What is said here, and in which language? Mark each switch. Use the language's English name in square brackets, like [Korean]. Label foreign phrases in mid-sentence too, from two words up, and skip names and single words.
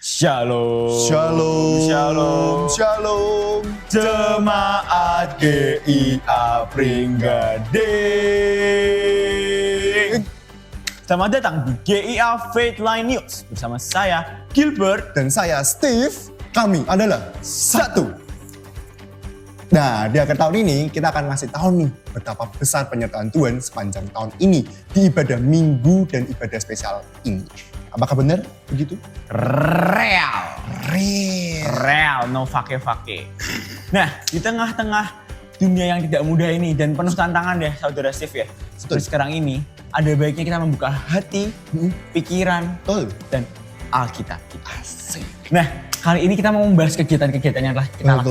[Indonesian] Shalom. Shalom. Shalom. Shalom. Jemaat GIA Pringgading. Selamat datang di GIA Faith Line News bersama saya Gilbert Dan saya Steve. Kami adalah satu. Nah, di akhir tahun ini kita akan ngasih tahu nih betapa besar penyertaan Tuhan sepanjang tahun ini di ibadah minggu dan ibadah spesial ini. Apakah benar begitu? Real. Real. [English] Real, no fake-fake. [Indonesian] Nah, di tengah-tengah dunia yang tidak mudah ini dan penuh tantangan ya saudara Steve ya. Seperti sekarang ini, ada baiknya kita membuka hati, pikiran, Betul. dan Alkitab kita. Asik. Nah, kali ini kita mau membahas kegiatan-kegiatan yang telah kita Betul